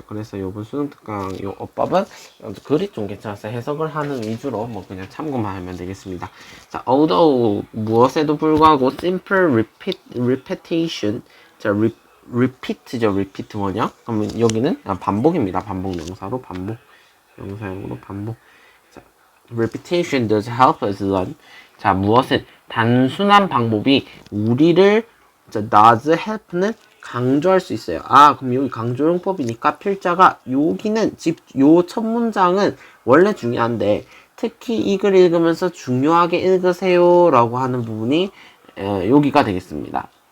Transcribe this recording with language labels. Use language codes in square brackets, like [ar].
[ko] 그래서 이번 수능 특강 이 어법은 글이 좀 괜찮아서 해석을 하는 위주로 뭐 그냥 참고만 하면 되겠습니다. 자, [en] although [ko] 무엇에도 불구하고 [en] simple repetition, [ko] 자, repeat죠. repeat 뭐냐? 그러면 여기는 반복입니다. 반복 명사로 반복. 명사형으로 반복. 자, [en] repetition does help us learn. [ko] 자, 무엇은 단순한 방법이 우리를 does help는 강조할 수 있어요. 아, 그럼 여기 강조용법이니까 필자가 여기는 요 첫 문장은 원래 중요한데 특히 이 글 읽으면서 중요하게 읽으세요 라고 하는 부분이 여기가 되겠습니다.